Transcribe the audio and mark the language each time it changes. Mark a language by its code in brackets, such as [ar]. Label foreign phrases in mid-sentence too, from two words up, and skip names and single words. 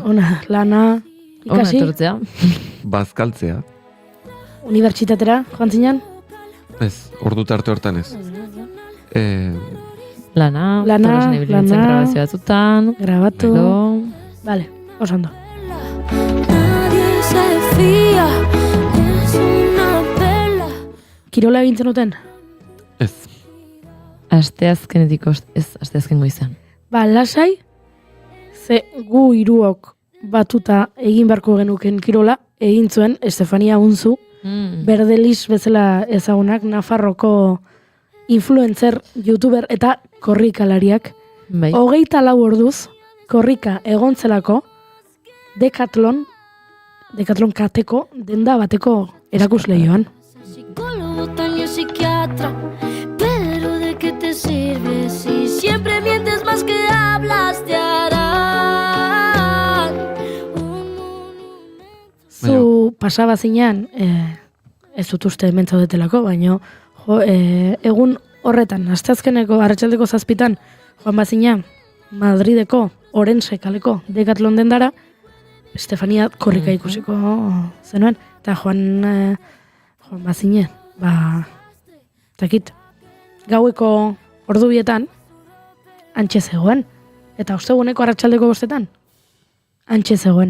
[eu] lana, Ona ikasi, etortzea. bazkaltzea, unibertsitatera, joan zinen, ez, ordu tarte hortan ez. Lana, Lana, tolosan ibilitzen lana. grabazio batzutan. grabatu. Gero, Vale, oso ondo. [es] Nadie se fía, es una pela. [eu] Kirola egin zenuten? Ez. asteazkenetik ez asteazken goizan. Ba, lasai, ze gu hiruok batuta egin beharko genuken kirola, egin zuen Estefania Unzu, Berdelis bezala ezagunak, Nafarroko influencer, youtuber eta korrikalariak. Bai. 24 orduz, korrika egontzelako, Decathlon kateko, denda bateko erakusleioan. [es] Psicólogo, también psiquiatra. Pero ¿de qué te sirve si siempre mientes más que hablas? Te harán. [eu] Zu pasaba zinean, ez dut uste hemen zaudetelako, baino egun horretan, asteazkeneko arratsaldeko 7:00 joan bazina Madrideko Orense kaleko Decathlon dendara, Estefania korrika ikusiko zenuen, eta joan bazine, takit, gaueko ordu bietan, antxe zegoen, eta osteguneko arratsaldeko 5:00 antxe zegoen.